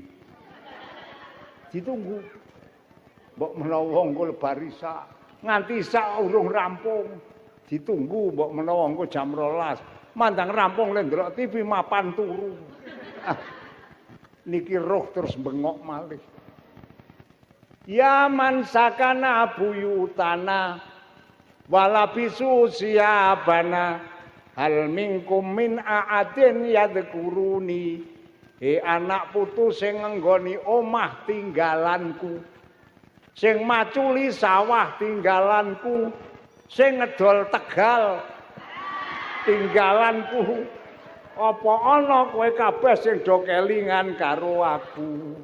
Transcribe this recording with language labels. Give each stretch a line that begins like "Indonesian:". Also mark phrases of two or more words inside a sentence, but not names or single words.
Javanese: Ditunggu. Mbok menawa engko lebar isa nganti isa urung rampung. Ditunggu mbok menawa engko jam 12. Mandang rampung le ndelok TV mapan turu. Niki roh terus bengok malih.
Arabic: يا من سكن بيوتنا ولبس ثيابنا هل منكم من أحد يذكرني.
Javanese: Anak putu sing nggoni omah tinggalanku, sing maculi sawah tinggalanku, sing ngedol Tegal tinggalanku. Apa ana kowe kabeh sing do kelingan karo aku?